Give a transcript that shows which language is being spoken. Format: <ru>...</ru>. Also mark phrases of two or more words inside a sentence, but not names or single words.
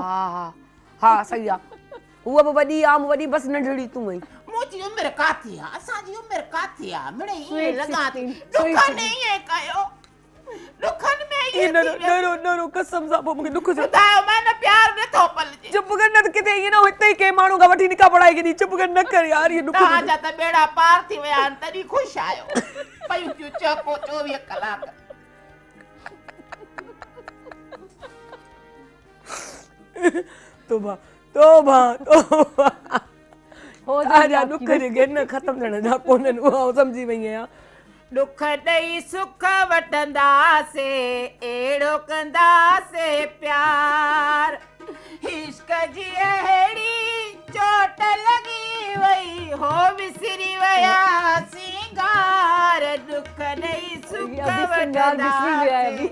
<sd>हा हा सही आहे, उहा बि वॾी आहे, वॾी बसि नंढड़ी तूं आई। मुंहिंजी उमिरि काथी आहे, असांजी उमिरि काथी आहे, मिड़े ईअं Sweet लॻा थी 16, दुखनि ईअं कयो, दुखनि में ईअं थी वियो। नरो नरो कसम सां पोइ मूंखे दुख थियो। ॿुधायो मैं न प्यार नथो पलजे। चुप कर, न किथे ईअं न हिते ई कंहिं माण्हू खां वठी निका पढ़ाई केॾी, चुप कर, न कर यार, ये दुख। तव्हांजा त बेड़ा पार थी विया आहिनि, तॾहिं ख़ुशि आहियो, पयूं थियूं चको 24 कलाक। तोबा तोबा तोबा हो आजा दुख जे गिन ख़त्म थियण जा कोन्हनि, उहा सम्झी वई आहियां। दुख ॾेई सुख वठंदासे, अहिड़ो कंदासे प्यार, इश्क जी अहिड़ी चोट लॻी वई, हो विसरी विया सिंगार, दुख ॾेई सुख वठंदासे।</sd>